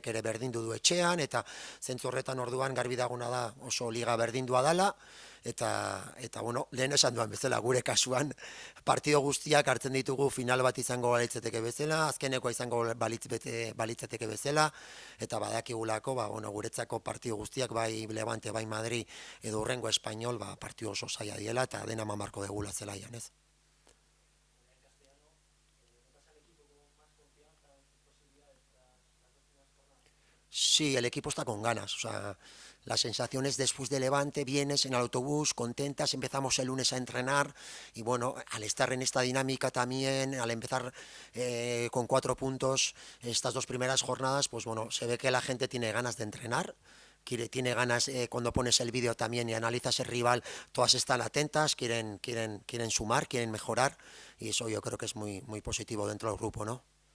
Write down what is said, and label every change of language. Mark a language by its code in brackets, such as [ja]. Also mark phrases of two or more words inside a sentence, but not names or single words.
[eu] ere berdindu du etxean, eta zentzu horretan orduan garbi daguna da oso liga berdindua dala, eta bueno, lehen esan duan bezala, gure kasuan partido guztiak hartzen ditugu final bat izango balitzeteke bezala, azkenekoa izango balitzeteke bezala, eta badakigulako, bueno, guretzako partido guztiak, bai Levante, bai Madrid, edo hurrengo Espainol, partido oso zaila diela, eta dena mamarko degula zelaian, ez? [es] Sí, el equipo está con ganas, o sea, las sensaciones después de Levante, vienes en el autobús, contentas, empezamos el lunes a entrenar y bueno, al estar en esta dinámica también, al empezar con 4 puntos estas 2 primeras jornadas, pues bueno, se ve que la gente tiene ganas de entrenar, tiene ganas, cuando pones el vídeo también y analizas el rival, todas están atentas, quieren sumar, quieren mejorar y eso yo creo que es muy, muy positivo dentro del grupo, ¿no?